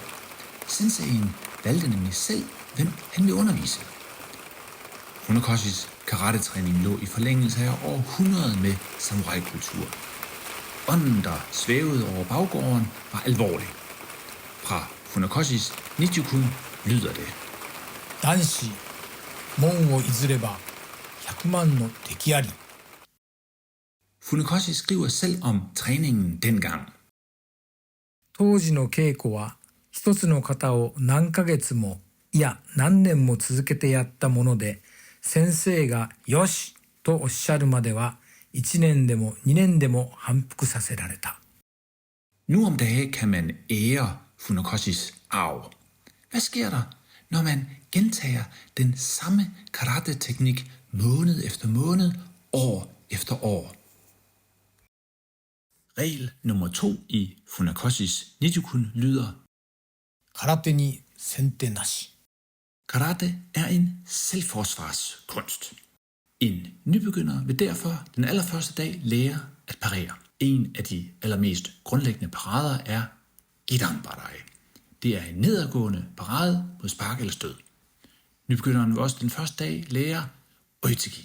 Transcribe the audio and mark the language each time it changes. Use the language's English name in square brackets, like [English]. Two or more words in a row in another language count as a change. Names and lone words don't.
[Danish] Senseien valgte nemlig selv, hvem han ville undervise. Funakoshis karatetræning lå i forlængelse af århundreder med samurai-kultur. Ånden, der svævede over baggården, var alvorlig. Fra Funakoshis Nichikun lyder det: [Japanese] 男子、門を譲れば100万の敵あり。 [Danish] Funakoshi skriver selv om træningen dengang. [Japanese] 当時の稽古は一つの型を何ヶ月もいや何年も続けてやったもので、先生がよしとおっしゃるまでは1年でも2年でも反復させられた。 [Danish] Nu om dage kan man ære Funakoshis arv. Hvad sker der, når man gentager den samme karate-teknik måned efter måned, år efter år? Regel nummer 2 i Funakoshis Nichikun lyder: [Japanese] 空手に先手なし。 [Danish] Karate er en selvforsvarskunst. En nybegynder vil derfor den allerførste dag lære at parere. En af de allermest grundlæggende parader er Gidan Barai. Det er en nedadgående parade mod spark eller stød. Nybegynderen vil også den første dag lære Oiteki.